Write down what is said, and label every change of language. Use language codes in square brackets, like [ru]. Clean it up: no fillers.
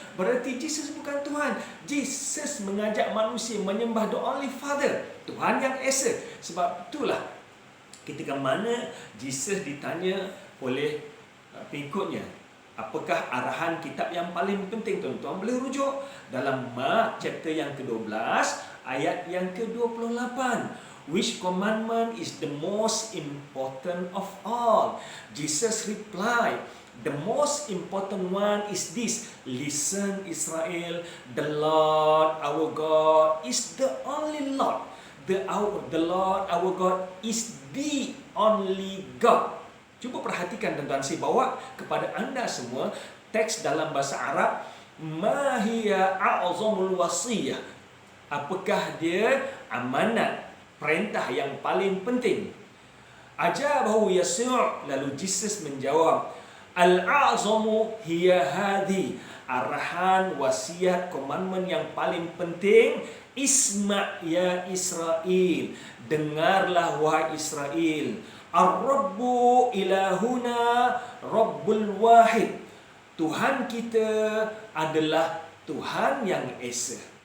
[ms] Berarti Jesus bukan Tuhan. Jesus mengajak manusia menyembah [en] the only Father, [ms] Tuhan yang esa. Sebab itulah ketika mana Jesus ditanya oleh pengikutnya, apakah arahan kitab yang paling penting? Tuan-tuan boleh rujuk dalam Mark chapter yang ke-12 ayat yang ke-28. [en] Which commandment is the most important of all? Jesus replied, the most important one is this: listen, Israel, the Lord our God is the only Lord. The Lord our God is the only God. [ms] Cuba perhatikan tuan-tuan, saya bawa kepada anda semua teks dalam bahasa Arab. [ar] Ma hiya a'zamul wasiyah? [ms] Apakah dia amanat, perintah yang paling penting? [ar] Ajabahu Yasir', [ms] lalu Jesus menjawab, [ar] al-a'zamu hiya hadhi, [ms] arahan, wasiat, commandment yang paling penting, [ar] isma' ya Israel, [ms] dengarlah wahai Israel, [ar] ar-rabbu ilahuna rabbul wahid, [ms] Tuhan kita adalah Tuhan yang esa.